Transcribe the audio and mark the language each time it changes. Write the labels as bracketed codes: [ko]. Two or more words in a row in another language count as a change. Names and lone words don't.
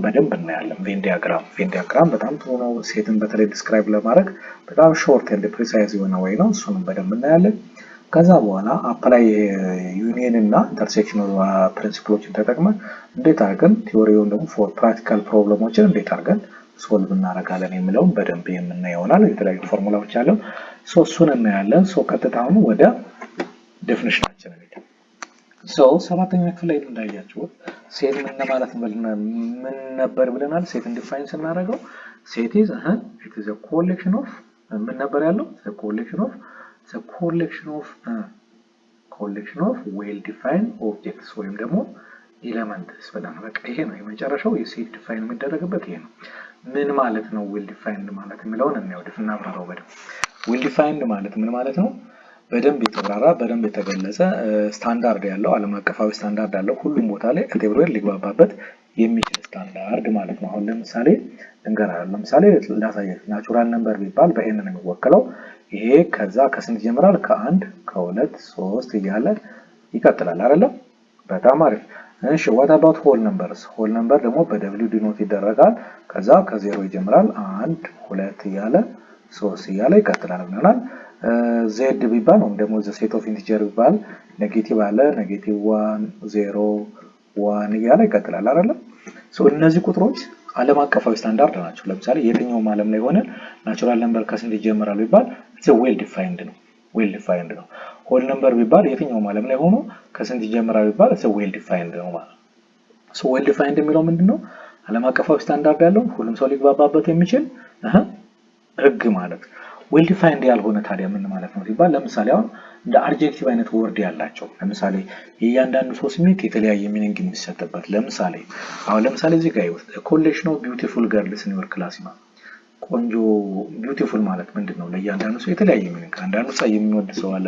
[am] በደንብ እናያለን [en] Venn diagram [am] በጣም ጥሩ ነው ሴትን በተለይ ዲስክራይብ ለማድረግ በጣም [en] short and precise [am] የሆነ ወይ ነው እሱንም በደንብ እናያለን ከዛ በኋላ [en] apply union [am] እና [en] intersection principles [am] ተጠቅመን እንዴት አድርገን ቲዮሪውን ደግሞ [en] for practical problems [am] እንዴት አድርገን ሶልቭ እናደርጋለን የሚለውን በደንብ የምናየው ይሆናል የተለያዩ ፎርሙላዎች አሉ ሶ እሱን እናያለን ሶ ቀጥታው ወደ ዴፊኒሽናችን እንሄዳለን ሶ 7ኛ ክፍል ላይ እንዳያችሁት ሴት ምን ማለት ምን ነበር ብለናል ሴትን ዲፋይን ስናደርገው [en] set is it is a collection of [am] ምን ነበር ያለው [en] collection of well defined objects [am] ወይም ደግሞ ኤሌመንትስ ብለናል በቃ ይሄ ነው የመጨረሻው የሴት ዲፋይን የሚደረግበት ይሄ ነው ምን ማለት ነው [en] well defined [am] ማለት የሚለውን እናውድፍና አብራራው በደንብ [en] well defined [am] ማለት ምን ማለት ነው በደንብ የተብራራ በደንብ የተገለጸ ስታንዳርድ ያለው ዓለም አቀፋዊ ስታንዳርድ አለው ሁሉም ቦታ ላይ ካቴጎሪ ሊግባባበት የሚችል ስታንዳርድ ማለት ነው አሁን ለምሳሌ ላሳያችሁ [en] natural number [am] ቢባል በኤን ነው የሚወከለው ይሄ ከዛ ከስንት ይጀምራል ከ1 ከ2 3 እያለ ይቀጥላል አይደል በጣም አሪፍ እሺ [en] what about whole number [am] ደግሞ በw ዲኖት ይደረጋል ከዛ ከ0 ይጀምራል 1 2 እያለ 3 እያለ ይቀጥላል ብለናል z ቢባል ነው ደግሞ [en] the set of [am] integer ቢባል ኔጌቲቭ አለ ኔጌቲቭ 1 0 1 እያለ ይቀጥላል አይደል ሶ እነዚህ ቁጥሮች ዓለም አቀፋዊ ስታንዳርድ ናቸው ለምሳሌ የትኛው ዓለም ላይ ሆነ [en] natural number [am] ከስንት ይጀምራል ቢባል [en] it's well defined [am] ነው [en] whole number [am] ቢባል የትኛው ዓለም ላይ ሆኖ ከስንት ይጀምራል ቢባል [en] it's well defined [am] ነው ማለት ሶ [en] well defined [am] የሚለው ምንድነው ዓለም አቀፋዊ ስታንዳርድ ያለው ሁሉም ሰው ሊግባባበት የሚችል ህግ ማለት [en] well defined [am] ያልሆነ ታዲያ ምን ማለት ነው ሲባል ለምሳሌ አሁን እንደ አድጀክቲቭ አይነት ወርድ ያላቸው ለምሳሌ የእያንዳንዱ ሰው ስሜት የተለያየ ሚኒንግ የሚሰጥበት ለምሳሌ እዚህ ጋር ይወስ [en] collection of beautiful girls in your class [am] ማለት ቆንጆ ቢዩቲፉል ማለት ምንድነው ለእያንዳንዱ ሰው የተለያየ ሚኒንግ አንዳንዱ ሰው የሚወድ ሰው አለ